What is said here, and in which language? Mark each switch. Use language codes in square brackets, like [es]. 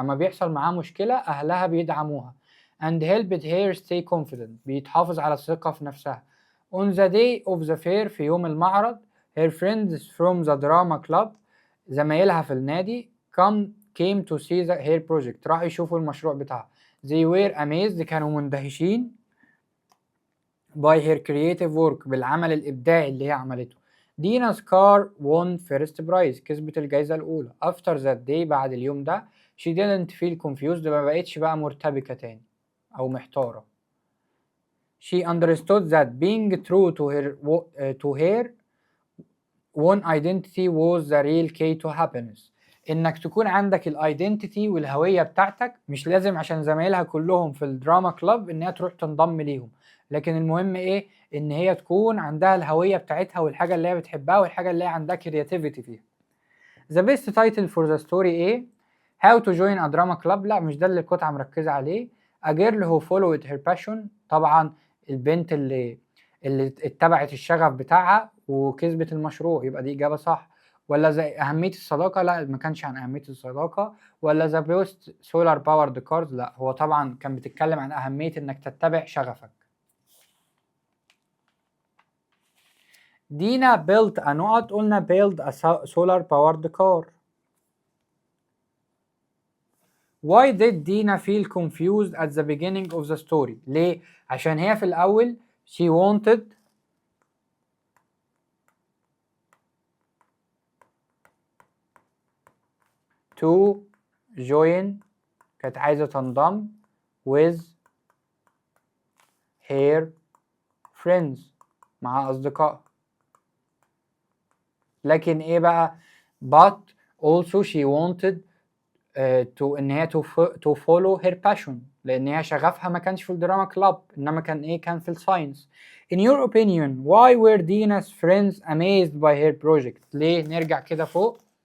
[ar] أما بيحصل معاه مشكلة أهلها بيدعموها. [en] and helped her stay confident. [ar] بيتحافظ على الثقة في نفسها. [en] on the day of the fair. [ar] في يوم المعرض [en] her friends from the drama club. [ar] زمايلها في النادي [en] came to see her project. [ar] راحوا يشوفوا المشروع بتاعها. [en] they were amazed. [ar] كانوا مندهشين [en] by her creative work. [ar] بالعمل الإبداعي اللي هي عملته. [en] Dina's car won first prize. [ar] كسبت الجائزة الأولى. [en] after that day. [ar] بعد اليوم ده [en] she didn't feel confused. [ar] ما بقتش بقى مرتبكة تاني أو محتارة. [en] she understood that being true to her own identity was the real key to happiness. [ar] انك تكون عندك الايدنتيتي والهويه بتاعتك. مش لازم عشان زمايلها كلهم في الدراما كلاب ان هي تروح تنضم ليهم، لكن المهم ايه، ان هي تكون عندها الهويه بتاعتها والحاجه اللي هي بتحبها والحاجه اللي هي عندها كرياتيفيتي فيها. [en] The best title for the story [ar] ايه؟ [en] How to join a drama club. [ar] لا مش ده اللي القطعه مركزه عليه. [en] A girl who followed her passion. [ar] طبعا البنت اللي اتبعت الشغف بتاعها وكسبت المشروع. يبقى دي اجابه صح. ولا زي أهمية الصداقة؟ لا ما كانش عن أهمية الصداقة. ولا ذا بوست سولار باورد كارز؟ لا هو طبعا كان بتتكلم عن أهمية إنك تتبع شغفك. [en] Dina built a [ar] نقط، قلنا [en] build a solar powered car. Why did Dina feel confused at the beginning of the story؟ [ar] ليه؟ عشان هي في الأول [en] she wanted to join، [ar] كانت عايزة تنضم [en] with her friends، [ar] مع أصدقائها. لكن إيه بقى؟ [en] but also she wanted [ar] إن هي [en] to follow her passion، [ar] لأن هي شغفها ما كانش في الدراما كلاب، إنما كان إيه؟ كان في الساينس. [en] In your opinion why were Dina's friends amazed by her project؟ [ar] ليه؟ نرجع كده فوق.